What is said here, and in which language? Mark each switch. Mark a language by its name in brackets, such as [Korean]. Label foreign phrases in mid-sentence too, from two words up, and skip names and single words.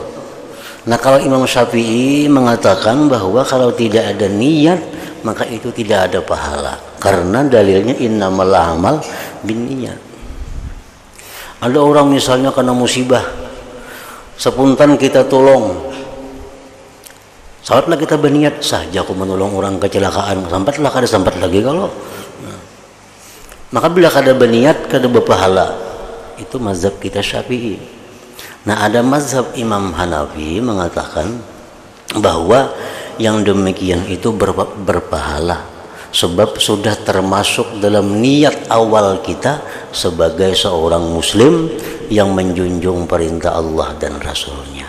[Indonesian] Nah, kalau Imam Syafi'i mengatakan bahwa kalau tidak ada niat, maka itu tidak ada pahala. Karena dalilnya [Arabic] إنما الأعمال بالنيات. [Indonesian] Ada orang misalnya kena musibah, spontan kita tolong. Saatlah kita berniat saja aku menolong orang kecelakaan, [Banjar] sampatlah kada sampat lagi kalau. [Indonesian] Maka bila kada berniat kada berpahala. Itu mazhab kita Syafi'i. Nah, ada mazhab Imam Hanafi mengatakan bahwa yang demikian itu berpahala sebab sudah termasuk dalam niat awal kita sebagai seorang muslim yang menjunjung perintah Allah dan Rasulnya.